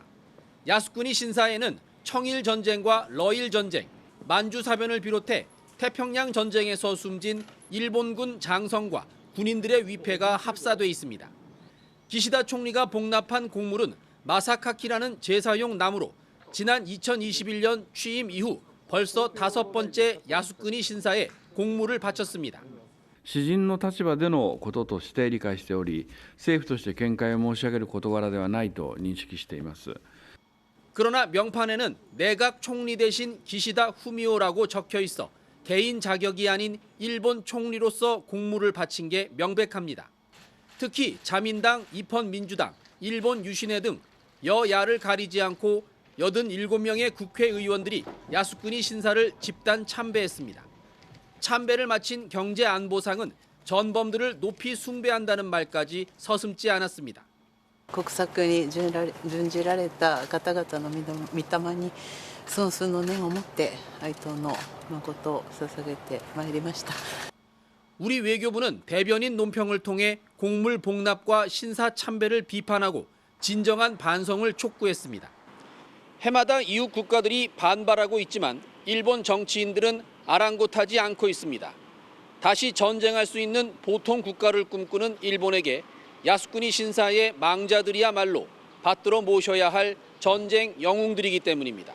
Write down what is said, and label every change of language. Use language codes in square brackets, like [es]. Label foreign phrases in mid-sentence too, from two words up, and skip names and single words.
[ko] 야스쿠니 신사에는 청일 전쟁과 러일 전쟁, 만주 사변을 비롯해 태평양 전쟁에서 숨진 일본군 장성과 군인들의 위패가 합사돼 있습니다. 기시다 총리가 복납한 공물은 마사카키라는 제사용 나무로 지난 2021년 취임 이후 벌써 5번째 야스쿠니 신사에 공물을 바쳤습니다. [ja] 私人の立場でのこととして理解しており、政府として見解を申し上げる事柄ではないと認識しています。 [ko] 그러나 명판에는 내각 총리 대신 기시다 후미오라고 적혀 있어 개인 자격이 아닌 일본 총리로서 공물을 바친 게 명백합니다. 특히 자민당, 입헌민주당, 일본 유신회 등 여야를 가리지 않고 87명의 국회의원들이 야스쿠니 신사를 집단 참배했습니다. 참배를 마친 경제안보상은 전범들을 높이 숭배한다는 말까지 서슴지 않았습니다. [ja] 国策に準じられた方々の御霊に尊崇の念を持って哀悼の誠を捧げてまいりました。 [ko] 우리 외교부는 대변인 논평을 통해 공물 복납과 신사 참배를 비판하고 진정한 반성을 촉구했습니다. 해마다 이웃 국가들이 반발하고 있지만 일본 정치인들은 아랑곳하지 않고 있습니다. 다시 전쟁할 수 있는 보통 국가를 꿈꾸는 일본에게 야스쿠니 신사의 망자들이야말로 받들어 모셔야 할 전쟁 영웅들이기 때문입니다.